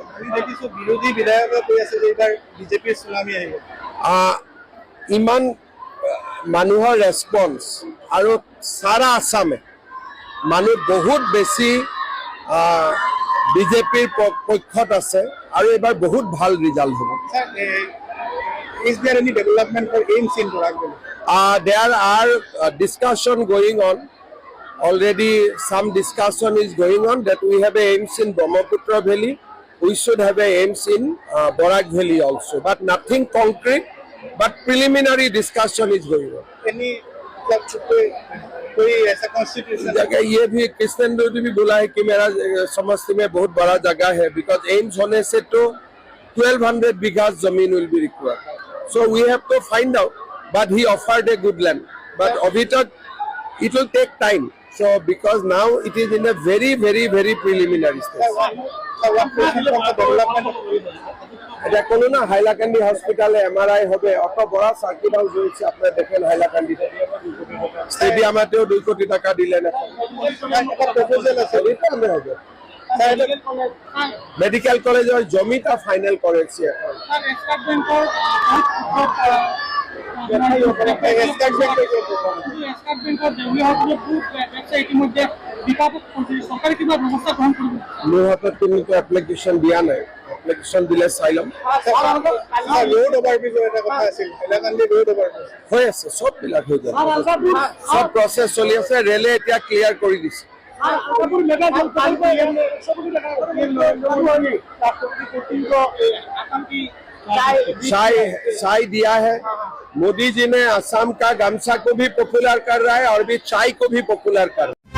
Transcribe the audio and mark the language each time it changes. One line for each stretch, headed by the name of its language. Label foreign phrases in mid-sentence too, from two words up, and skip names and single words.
Assamese: আমি দেখিছোঁ বিৰোধী বিধায়কে কৈ আছে যে এইবাৰ বিজেপিৰ চুনামি আহিব। ইমান মানুহৰ ৰেছপন্স আৰু সারা আসামে মানুহ বহুত বেছি বিজেপিৰ পক্ষত আছে আৰু এবাৰ বহুত ভাল ৰিজাল্ট হ'ব।
English: Is there any development for AIMS in Borak Valley? There are discussion going on. Already some discussion is going on that we have a AIMS in Brahmaputra Valley. We should have a AIMS in Borak Valley also, but nothing concrete. But preliminary discussion is going on.
Hindi: Any कोई ऐसा कॉन्स्टिट्यूशन जगह ये भी कृष्ण ने भी बोला है कि मेरा समस्ती में बहुत बड़ा जगह है, बिकॉज एम्स होने से तो 1200 बीघा जमीन
English: will be required. So we have to find out, but he offered a good land. But
Hindi: अभी तक
English: it will take time. So because now it is in a very preliminary stage.
Bangla: এটা কোনো না হাইলাকান্দি হসপিটালে এমআরআই হবে, অত বড় সার্কিট হাউস হয়েছে আপনারা দেখেন হাইলাকান্দিতে। স্টেডিয়ামেতেও 2 কোটি টাকা দিলেন। মেডিকেল কলেজের জমিটা ফাইনাল করেছি এখন।
Assamese: মোৰ হাতত কিন্তু এপ্লিকেশ্যন দিয়া নাই। এপ্লিকেশ্যন দিলে চাই ল'ম।
English: road overbridge
Assamese: এটা কথা আছিল, হাইলাকান্দি
English: road overbridge
Assamese: হৈ আছে, সববিলাক হৈ যাব। সব প্ৰচেছ চলি আছে। ৰেলে এতিয়া ক্লিয়াৰ কৰি দিছে।
Hindi: चाय दिया है। मोदी जी ने असम का गमछा को भी पॉपुलर कर रहा है और भी चाय को भी पॉपुलर कर रहा है।